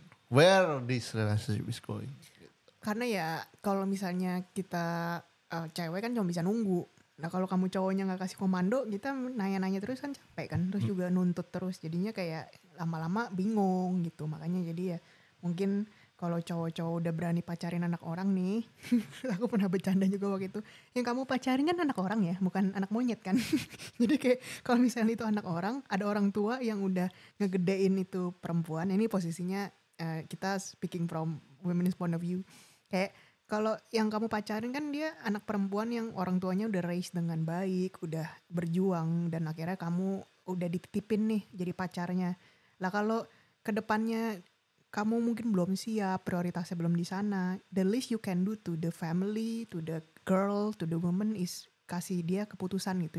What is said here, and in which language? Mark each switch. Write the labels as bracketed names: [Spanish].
[English] Where this relationship is going? [Indonesian] Karena ya kalau misalnya kita cewek kan cuma bisa nunggu. Nah kalau kamu cowoknya nggak kasih komando, kita nanya-nanya terus kan capek kan. Terus juga nuntut terus, jadinya kayak lama-lama bingung gitu. Makanya jadi ya mungkin kalau cowok-cowok udah berani pacarin anak orang nih, aku pernah bercanda juga waktu itu. Yang kamu pacarin kan anak orang ya, bukan anak monyet kan. Jadi kayak kalau misalnya itu anak orang, ada orang tua yang udah ngegedein itu perempuan. Ini posisinya kita [English] speaking from women's point of view. [Indonesian] Kayak kalau yang kamu pacarin kan dia anak perempuan yang orang tuanya udah raise dengan baik, udah berjuang, dan akhirnya kamu udah dititipin nih jadi pacarnya. Lah kalau kedepannya kamu mungkin belum siap, prioritasnya belum di sana, [English] the least you can do to the family, to the girl, to the woman [Indonesian] is kasih dia keputusan gitu.